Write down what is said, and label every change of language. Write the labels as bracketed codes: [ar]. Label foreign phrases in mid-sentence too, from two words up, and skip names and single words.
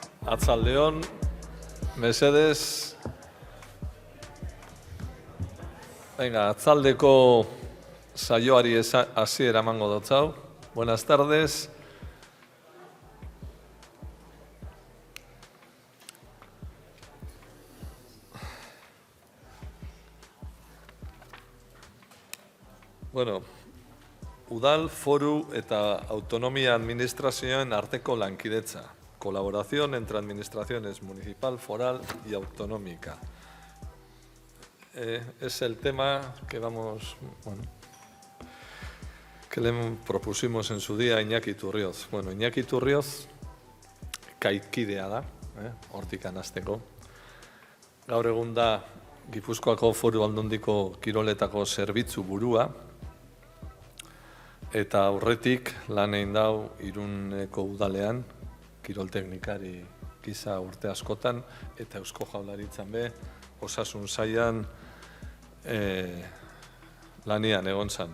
[eu] Arratsaldeon, mesedez. Venga, atzaldeko saioari hasiera emango dotzau. [es] Buenas tardes. [eu] Bueno, udal, foru eta autonomia administrazioen arteko lankidetza. [es] Colaboración entre administraciones municipal, foral y autonómica. Es el tema que que le propusimos en su día a Iñaki Turrioz. [eu] Bueno, Iñaki Turrioz kaikidea da, hortik hasteko. Gaur egun da Gipuzkoako Foru Aldundiko kiroletako zerbitzu burua, eta aurretik lan egin dau Iruneko udalean, kirol teknikari gisa urte askotan, eta Eusko Jaurlaritzan be, osasun sailan lanian egon zan.